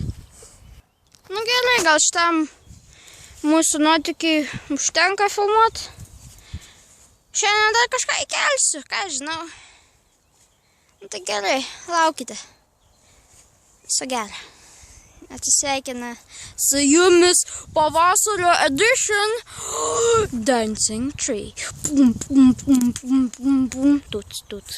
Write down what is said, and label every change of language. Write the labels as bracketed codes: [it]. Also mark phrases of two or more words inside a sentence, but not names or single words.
[lt] Nu gerai, gal šitam mūsų nuotykiai užtenka filmuot. Šiandien dar kažką įkelsiu, ką žinau. Nu tai gerai, laukite. Viso gero. Atsisveikina su jumis pavasario edition Dancing Tree. Pum, pum, pum, pum, pum, pum. Tuts, tuts.